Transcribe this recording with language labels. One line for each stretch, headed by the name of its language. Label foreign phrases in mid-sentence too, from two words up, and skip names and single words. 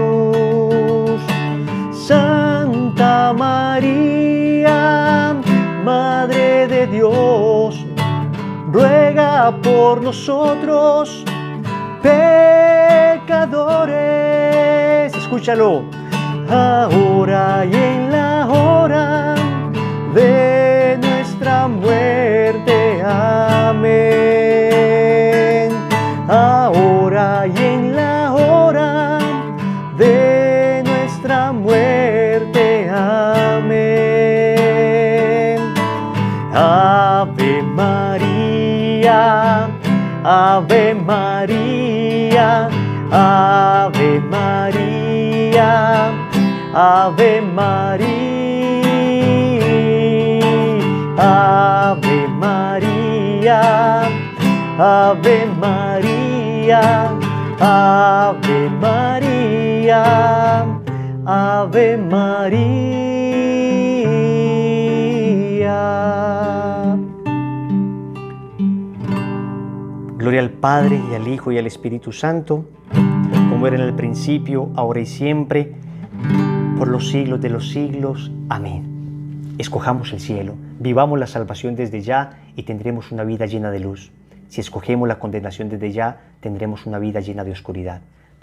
Spanish: Santa María, Madre de Dios, ruega por nosotros pecadores, escúchalo, ahora y en la hora de nuestra muerte. Amén. Ahora y en la hora de nuestra muerte. Amén. Ave María, Ave María, Ave María, Ave María, Ave María, Ave María, Ave María, Ave María. Gloria al Padre, y al Hijo, y al Espíritu Santo, como era en el principio, ahora y siempre, por los siglos de los siglos. Amén. Escojamos el cielo, vivamos la salvación desde ya y tendremos una vida llena de luz. Si escogemos la condenación desde ya, tendremos una vida llena de oscuridad.